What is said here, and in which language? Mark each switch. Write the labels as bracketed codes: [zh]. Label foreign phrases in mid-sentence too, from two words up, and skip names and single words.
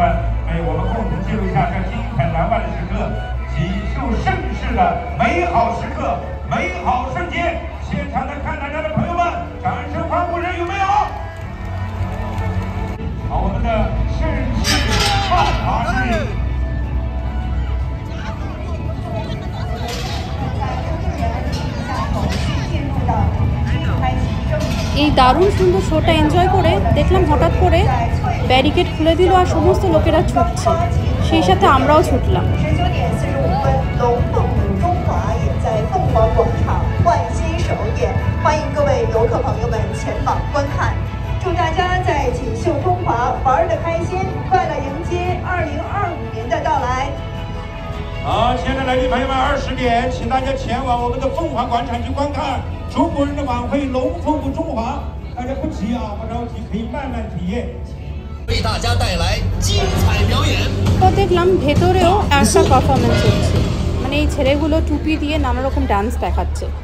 [zh] 为我们共同记录一下这精彩难忘的时刻，喜受盛世的美好时刻、美好瞬间。现场的看大家的朋友们，掌声欢呼声有没有？好，我们的盛世凤华日。 [bn] এই দারুণ সুন্দর শোটা এনজয় করে দেখলাম হঠাৎ করে ব্যারিকেড খুলে দিল আর সমস্ত লোকেরা ছুটছে, সেই সাথে আমরাও ছুটলাম। [zh] 龙凤舞中华也在凤凰广场换新首演，欢迎各位游客朋友们前往观看。祝大家在锦绣中华玩得开心，快乐迎接2025年的到来。好，亲爱的来宾朋友们，20点，请大家前往我们的凤凰广场去观看中国人的晚会《龙凤舞中华》。大家不急啊，不着急，可以慢慢体验。为大家带来精彩表演。 [bn] তো দেখলাম ভেতরেও একটা পারফরমেন্স হচ্ছে, মানে এই ছেলেগুলো টুপি দিয়ে নানা রকম ডান্স দেখাচ্ছে।